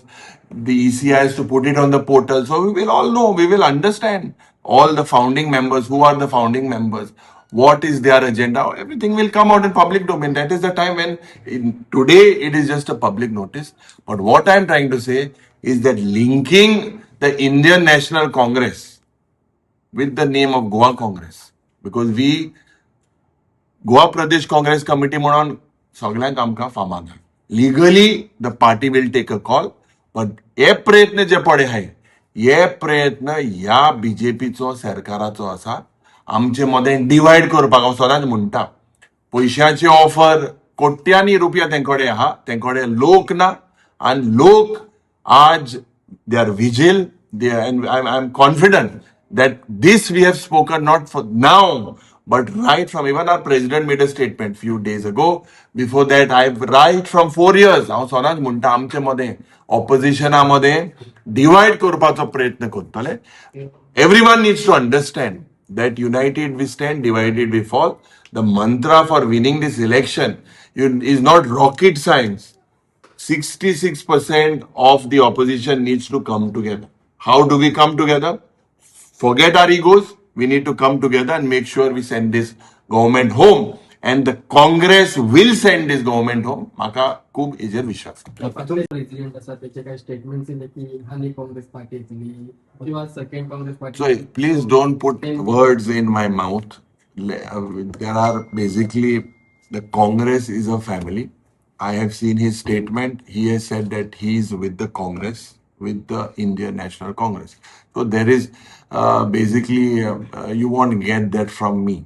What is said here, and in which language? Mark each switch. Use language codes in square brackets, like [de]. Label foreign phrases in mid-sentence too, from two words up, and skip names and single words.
[en] The ECI has to put it on the portal. So we will all know, we will understand all the founding members, who are the founding members, what is their agenda. Everything will come out in public domain. That is the time when, today it is just a public notice. But what I am trying to say is that linking the Indian National Congress with the name of Goa Congress, because we [kok] गोवा प्रदेश काँग्रेस कमिटी म्हणून सगळ्यांक आमकां फामाद आहा. [en] legally the party will take a call. [kok] बट हे प्रयत्न जे पडे आहाय हे प्रयत्न ह्या बीजेपीचो सरकाराचो आसा आमचे मदें डिवायड करपाक. हांव सदांच म्हणटा पयशांची ऑफर कोट्यांनी रुपया तेंकडे आहा, तेंकडे लोक ना. आनी लोक आज [en] they are vigilant. I am confident that this we have spoken not for now, but right from, even our president made a statement few days ago. Before that, right from 4 years, [kok] हांव सदांच म्हणटा आमचे मदें ऑपोजिशनामध्ये डिवायड करपाचो प्रयत्न करतले. [en] Everyone needs to understand that united we stand, divided we fall. The mantra for winning this election is not rocket science. 66% of the opposition needs to come together. How do we come together? Forget our egos. We need to come together and make sure we send this government home. And the Congress will send this government home. [kok] Maka खूब हेजेर विश्वास. प्रेसिडेंट आसा त्याचे काही स्टेटमेंट्स येले की आनी काँग्रेस पार्टी येतली किंवा [en] second Congress party. So please don't put words in my mouth. There are basically, the Congress is a family. I have seen his statement. He has said that he is with the Congress, with the Indian National Congress. So there is basically, you won't get that from me.